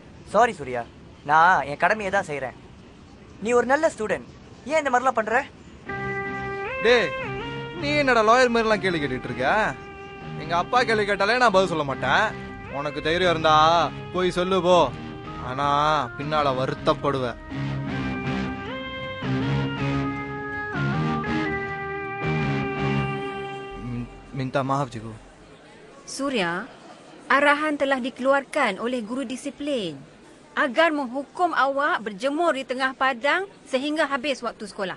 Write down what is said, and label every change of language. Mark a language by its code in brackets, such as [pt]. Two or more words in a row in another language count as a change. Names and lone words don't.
[ta] சாரி சூர்யா, நான் என் கடமையை தான் செய்யறேன். நீ ஒரு நல்ல ஸ்டூடெண்ட், ஏன் இந்த மாதிரிலாம் பண்ற? டேய், நீ என்னடா லாயர் மாதிரி எல்லாம் கேள்வி கேட்டுட்டு இருக்க? எங்க அப்பா கேள்வி கேட்டாலே நான் பதில் சொல்ல மாட்டேன். உனக்கு தைரியம் இருந்தா போய் சொல்லு போ. ஆனா பின்னால வருத்தப்படுவ. [ms] Minta maaf cikgu. Surya, arahan telah dikeluarkan oleh guru disiplin agar menghukum awak berjemur di tengah padang sehingga habis waktu sekolah.